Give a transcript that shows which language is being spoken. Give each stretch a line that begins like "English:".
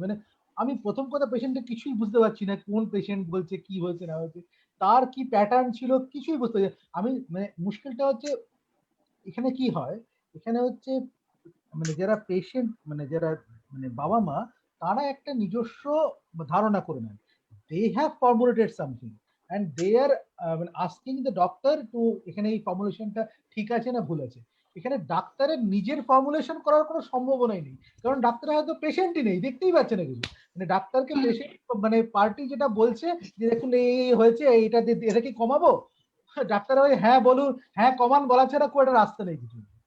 Bangla: মানে আমি প্রথম কথা পেশেন্টের কিছুই বুঝতে পারছি না, কোন পেশেন্ট বলছে, কি হয়েছে না হয়েছে, তার কি প্যাটার্ন ছিল কিছুই বুঝতে পারছি না। আমি মানে মুশকিলটা হচ্ছে এখানে কি হয়, এখানে হচ্ছে মানে যারা পেশেন্ট মানে যারা মানে বাবা মা, তারা একটা নিজস্ব ধারণা করে নেন,
English: they have formulated something and they are asking the doctor to
Bangla: এখানে এই ফর্মুলেশনটা ঠিক আছে না ভুল আছে। এখানে ডাক্তারের নিজের ফর্মুলেশন করার কোনো সম্ভাবনাই নেই, কারণ ডাক্তার হয়তো পেশেন্টই নেই, দেখতেই পাচ্ছে না কিছু। মানে ডাক্তারকে পেশেন্ট মানে পার্টি যেটা বলছে যে দেখুন এই হয়েছে, এইটা এটা কি কমাবো, ডাক্তার ওই হ্যাঁ বলুন, হ্যাঁ কমান বলা ছাড়া কোনো একটা রাস্তা নেই কিছু।